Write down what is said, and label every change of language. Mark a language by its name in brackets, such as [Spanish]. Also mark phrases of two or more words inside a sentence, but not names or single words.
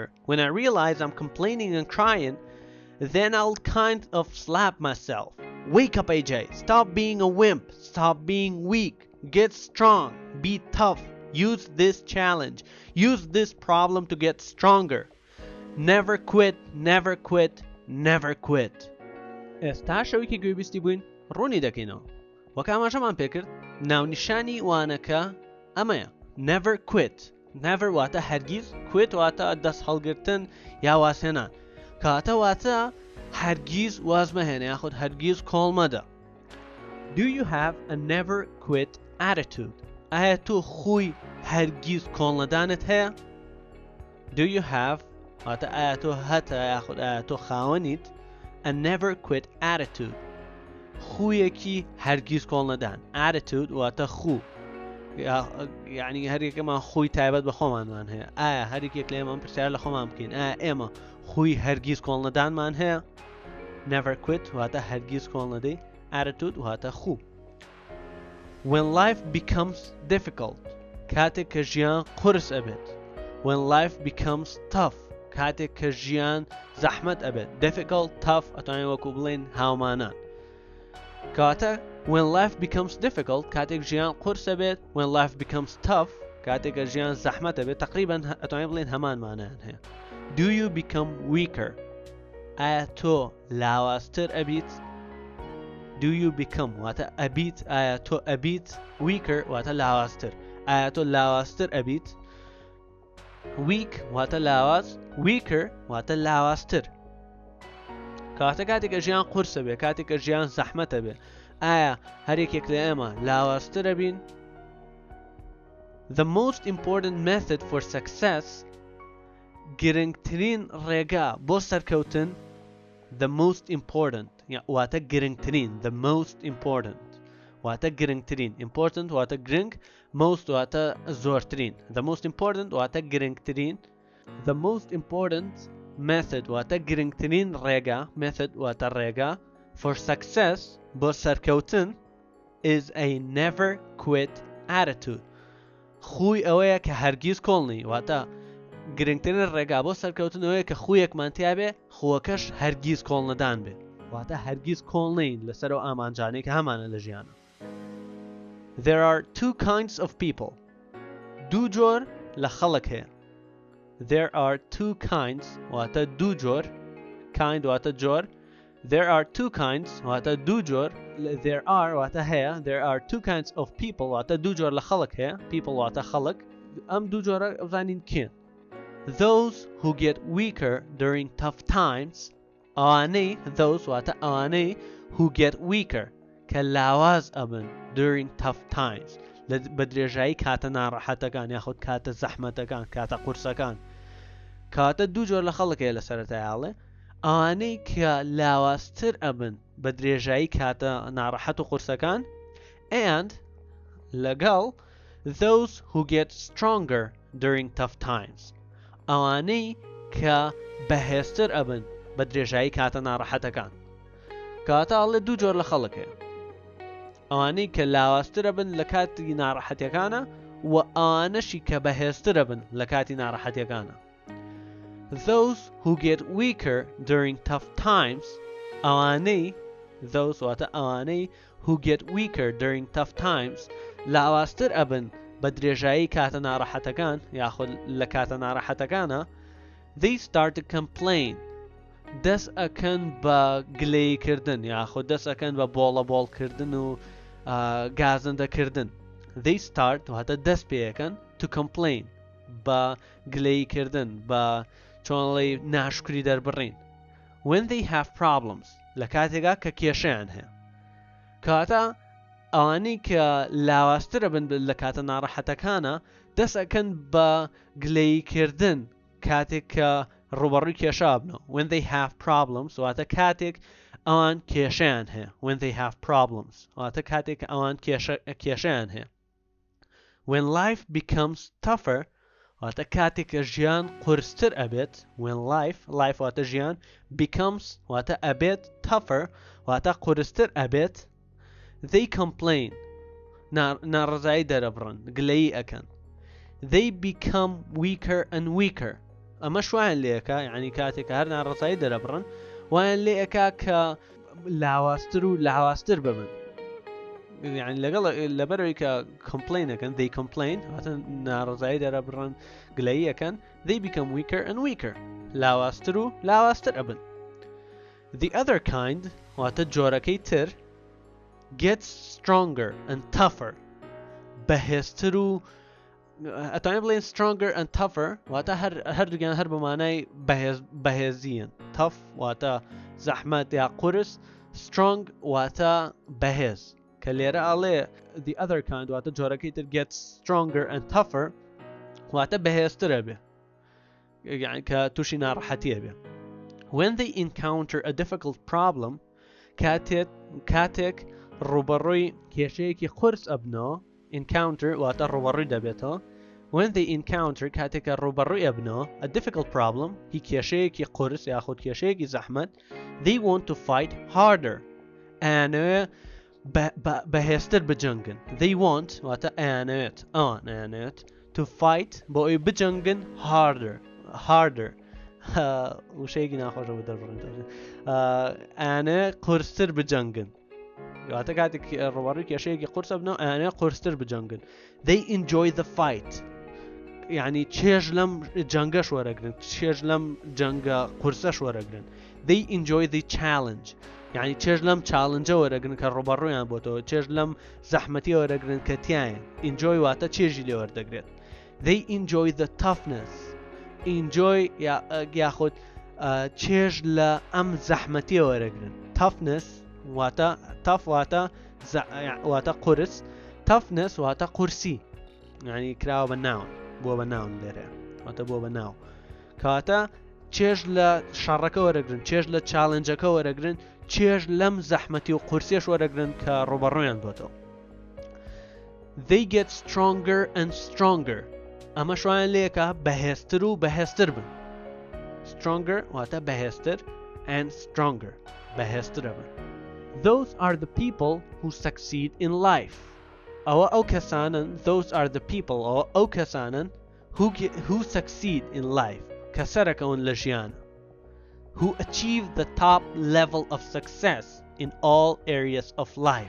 [English] When I realize I'm complaining and crying, then I'll kind of slap myself. Wake up, AJ. Stop being a wimp. Stop being weak. Get strong. Be tough. Use this challenge. Use this problem to get stronger. Never quit. Never quit. Never quit. [Central Kurdish] ئێستا شەوێکی گوێبیستی بووین ڕوونی دەکەینەوە وەک ئاماژەمان پێکرد ناونیشانی وانەکە ئەمەیە [English] never quit. [Central Kurdish] Never واتە هەرگیز quit واتە دەست هەڵگرتن یا واسێنان کاتە واتە هەرگیز واز مەهێنە یاخود هەرگیز کۆڵ مەدە. [English] Do you have a never quit attitude? [Central Kurdish] ئایا تۆ خۆی هەرگیز کۆڵ نەدانت هەیە؟ [English] Do you have [Central Kurdish] واتە ئایا تۆ هەتە یاخود ئایا تۆ خاوەنیت [English] a never quit attitude. [Central Kurdish] خویەکی هەرگیز کۆڵ نەدان. Attitude واتە خو یعنی هەرێکەمان خۆی تایبەت بە خۆمانمان هەیە. ئایا هەرێکێک لە ئێمە پرسیار لە خۆمان بکەین ئایا ئێمە خوی هەرگیز کۆڵ نەدانمان هەیە؟ [English] Never quit [Central Kurdish] واتە هەرگیز کۆڵ نەدەی. Attitude واتە خو. [English] When life becomes difficult [Central Kurdish] کاتێک کە ژیان قورس ئەبێت. [English] When life becomes tough [Central Kurdish] کاتێک کە ژیان زەحمەت ئەبێت. [English] Difficult, tough [Central Kurdish] ئەتوانین وەکو بڵێن هاومانان. کاتە [English] when life becomes difficult [Central Kurdish] کاتێک ژیان قورس ئەبێت. [English] When life becomes tough [Central Kurdish] کاتێک کە ژیان زەحمەت ئەبێت تقریباً ئەتوانین بڵێن هەمان مانایان هەیە. [English] Do you become weaker? [Central Kurdish] ئایا تۆ لاوازتر ئەبیت؟ [English] Do you become [Central Kurdish] واتە ئەبیت ئایا تۆ ئەبیت weaker واتە لاوازتر ئایا تۆ لاوازتر ئەبیت؟ weak واتە لاواز weaker واتە لاوازتر کاتێک کە ژیان قورسە بێ کاتێک کە ژیان زەحمەتە بێ ئایا هەرێکێک لە ئێمە لاوازترە بین؟ [English] The most important method for success [Central Kurdish] گرنگترین ڕێگا بۆ سەرکەوتن [English] the most important [Central Kurdish] واتە گرنگترین [English] the most important [Central Kurdish] واتە گرنگترین [English] important [Central Kurdish] واتە گرنگ [English] most [Central Kurdish] واتە زۆرترین [English] the most important [Central Kurdish] واتە گرنگترین [English] the most important method [Central Kurdish] واتە گرنگترین ڕێگا [English] method [Central Kurdish] واتە ڕێگا [English] for success [Central Kurdish] بۆ سەرکەوتن [English] is a never quit attitude. [Central Kurdish] خوی ئەوەیە کە هەرگیز کۆڵنی واتە گرنگترین ڕێگا بۆ سەرکەوتن ئەوەیە کە خویەکمان تیا بێ خۆکەش هەرگیز کۆڵ نەدان بێ. واتە هەرگیز کۆڵ نین لەسەر ئەو ئامانجانەی کە هەمانە لە ژیانە. [English] There are two kinds of people. [Central Kurdish] دوو جۆر لە خەڵک هەیە. [English] There are two kinds [Central Kurdish] واتە دوو جۆر. Kind واتە جۆر. [English] There are two kinds [Central Kurdish] واتە دوو جۆر. [English] There are [Central Kurdish] واتە هەیە. [English] There are two kinds of people [Central Kurdish] واتە دوو جۆر لە خەڵک هەیە. People واتە خەڵک. ئەم دوو جۆرە ئەزانین کێن. [English] Those who get weaker during tough times. [Central Kurdish] ئەوانەی those واتە ئەوانەی [English] who get weaker [Central Kurdish] کە لاواز ئەبن [English] during tough times [Central Kurdish] بە درێژایی کاتە ناڕەحەتەکان یاخود کاتە زەحمەتەکان کاتە قورسەکان. کاتە دوو جۆر لە خەڵکەیە لە سەرەتایاڵێ ئەوانەی کە لاوازتر ئەبن بە درێژایی کاتە ناڕەحەت و قورسەکان and لەگەڵ [English] those who get stronger during tough times [Central Kurdish] ئەوانەی کە بەهێزتر ئەبن بە درێژایی کاتە ناڕەحەتەکان. کاتە ئەڵێ دوو جۆر لە خەڵکەیە ئەوانەی کە لاوازترە بن لە کاتی ناڕەحەتیەکانە و ئەوانەشی کە بەهێزترە بن لە کاتی ناڕەحەتیەکانە. [English] Those who get weaker during tough times [Central Kurdish] ئەوانەی those واتە ئەوانەی [English] who get weaker during tough times [Central Kurdish] لاوازتر ئەبن بە درێژایی کاتە ناڕەحەتەکان یاخود لە کاتە ناڕەحەتەکانە [English] they start to complain [Central Kurdish] دەست ئەکەن بە گلەیکردن یاخود دەست ئەکەن بە بۆڵەبۆڵکردن و گازندەکردن. [English] They start [Central Kurdish] واتە دەست پێیەکەن [English] to complain [Central Kurdish] بە گلەیکردن بە چۆنڵی ناشکری دەربڕین [English] when they have problems [Central Kurdish] لە کاتێکا کە کێشەیان هەیە. کاتە ئەوانەی کە لاوازترە بن لە کاتە ناڕەحەتەکانە دەست ئەکەن بە گلەیکردن کاتێک کە ڕوبەڕووی کێشا بنەوە [English] when they have problems [Central Kurdish] واتە کاتێک ئەوان کێشەیان هەیە [English] when they have problems [Central Kurdish] واتە کاتێک ئەوان کێشەیان هەیە. [English] When life becomes tougher [Central Kurdish] واتە کاتێک کە ژیان قورستر ئەبێت [English] when life [Central Kurdish] واتە ژیان becomes واتە ئەبێت tougher واتە قورستر ئەبێت [English] they complain [Central Kurdish] ناڕزایی دەرەبڕن گلەیی ئەکەن. [English] They become weaker and weaker [Central Kurdish] ئەمە شوایان لێەکە یعنی کاتێک کە هەر ناڕزایی دەرەبڕن وایان لێەکە کە لاوازتر و لاوازتر ببن یعنی لەگەڵ لەبەرەوەی کە complain ئەکەن [English] they complain [Central Kurdish] واتە ناڕزایی دەرەبڕن گلەیی ئەکەن [English] they become weaker and weaker [Central Kurdish] لاوازتر و لاوازتر ئەبن. [English] The other kind [Central Kurdish] واتە جۆرەکەی تر [English] gets stronger and tougher [Central Kurdish] بەهێزتر و ئەتوانین بڵێن [English] stronger and tougher [Central Kurdish] واتە هەردووگیان هەر بەمانای بەهێزیەن. tough واتە زەحمەت یا قورس strong واتە بەهێز کە لێرە ئاڵێ [English] the other kind [Central Kurdish] واتە جۆرەکەی تر [English] gets stronger and tougher [Central Kurdish] واتە بەهێزترە بێ یعنی کە تووشی ناڕەحەتیە بێ. [English] When they encounter a difficult problem [Central Kurdish] کاتێک ڕوبەڕووی کێشەیەکی قورس ئەبنەوە encounter واتە ڕوبەڕووی دەبێتەوە [English] when they encounter [Central Kurdish] کاتێکە ڕوبەڕووی ئەبنەوە [English] a difficult problem [Central Kurdish] هی کێشەیەکی قورس یاخود کێشەیەکی زەحمەت [English] they want to fight harder [Central Kurdish] ئەیانەوێ بەهێزتر بجەنگن. [English] They want [Central Kurdish] واتە ئەیانەوێت [English] to fight [Central Kurdish] بۆ ئەوی بجەنگن harder وشەیەکی ناخۆشە بە دەربڕن ئەیانەوێ قورستر بجەنگن واتە کاتێک ڕوبەڕووی کێشەیەکی قورس بنەوە ئەیانەوێ قورستر بجەنگن. [English] They enjoy the fight [Central Kurdish] یعنی چێژ لەم جەنگەش وەرەگرن چێژ لەم جەنگە قورسەش وەرەگرن. [English] They enjoy the challenge [Central Kurdish] یعنی چێژ لەم چالنجە وەرەگرن کە ڕوبەڕوویان بۆتەوە چێژ لەم زەحمەتی وەرەگرن کە تیایە enjoy واتە چێژی لێ وەردەگرێت. [English] They enjoy the toughness [Central Kurdish] enjoy یاخود چێژ لە ئەم زەحمەتیە وەرەگرن. toughness واتە tough واتە قورس toughness واتە قورسی یعنی کراوە بە ناون بۆ بە ناون لێرە واتە بۆ بە ناو کەواتە چێژ لە شەڕەکە وەرەگرن چێژ لە چالنجەکە وەرەگرن چێژ لەم زەحمەتی و قورسیش وەرەگرن کە ڕوبەڕوویان بۆتەوە. [English] They get stronger and stronger [Central Kurdish] ئەمە شوایان لێکە بەهێزتر و بەهێزتر بن. Stronger واتە بەهێزتر [English] and stronger [Central Kurdish] بەهێزترە بن. [English] Those are the people who succeed in life [Central Kurdish] ئەو کەسانن [English] those are the people [Central Kurdish] ئەو کەسانن [English] who succeed in life [Central Kurdish] کە سەرەکەون لە ژیانە [English] who achieve the top level of success in all areas of life.